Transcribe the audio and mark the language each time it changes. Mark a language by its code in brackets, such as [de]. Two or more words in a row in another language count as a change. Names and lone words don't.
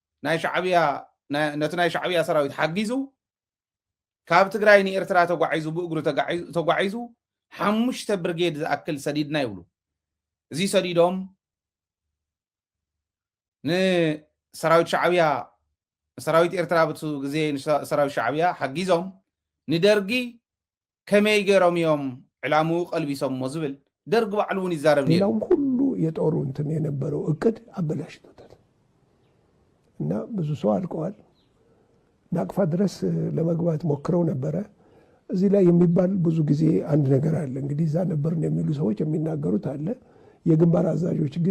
[ti] ነቲ ናይ ሻዕብያ ሰራዊት ሓጊዙ ካብ ትግራይ ንኤርትራ ተጓዒዙ ብእግሩ ተጓዒዙ 5 ብርጌድ ዝኣክል ሰዲድና ይብሉ እዚ ሰዲዶም ንሰራዊት ሻዕብያ ሰራዊት ኤርትራ በቱ ግዜ ሰራዊት ሻዕብያ ሓጊዞም ንደርጊ ከመይ ገይሮም እዮም ዕላምኡ ቀልቢሶሞ ዝብል ደርጊ ባዕሉ እውን ይዛረብ ነይሩ [am] ሌላውም ሁሉ የጦሩ እንትን የነበረው እቅድ አበላሽቶታል እና ብዙ ሰው አልቀዋል ናቅፋ ድረስ ለመግባት ሞክረው ነበረ እዚህ ላይ የሚባል ብዙ ጊዜ አንድ ነገር አለ እንግዲህ እዛ ነበርን የሚሉ ሰዎች የሚናገሩት አለ የግንባር አዛዦች ግን